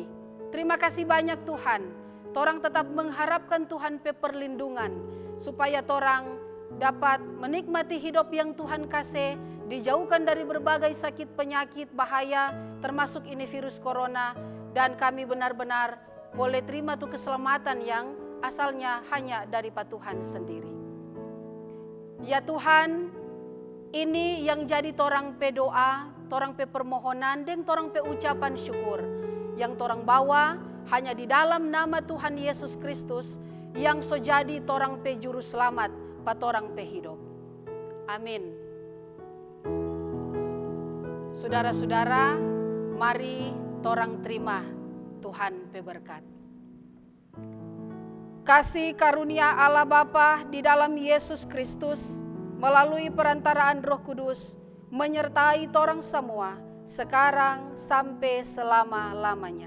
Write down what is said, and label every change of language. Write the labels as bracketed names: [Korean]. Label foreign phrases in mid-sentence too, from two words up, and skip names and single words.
[Manado Malay] Terima kasih banyak Tuhan. Torang tetap mengharapkan Tuhan pe perlindungan supaya torang dapat menikmati hidup yang Tuhan kasih, dijauhkan dari berbagai sakit penyakit bahaya termasuk ini virus corona, dan kami benar-benar boleh terima tuh keselamatan yang asalnya hanya dari Tuhan sendiri. Ya Tuhan, ini yang jadi torang pe doa, torang pe permohonan, dan torang pe ucapan syukur yang torang bawa hanya di dalam nama Tuhan Yesus Kristus yang so jadi torang pe juru selamat pa torang pe hidup. Amin. Saudara-saudara, mari torang terima Tuhan pe berkat. Kasih karunia Allah Bapa di dalam Yesus Kristus melalui perantaraan Roh Kudus menyertai torang semua sekarang sampai selama-lamanya.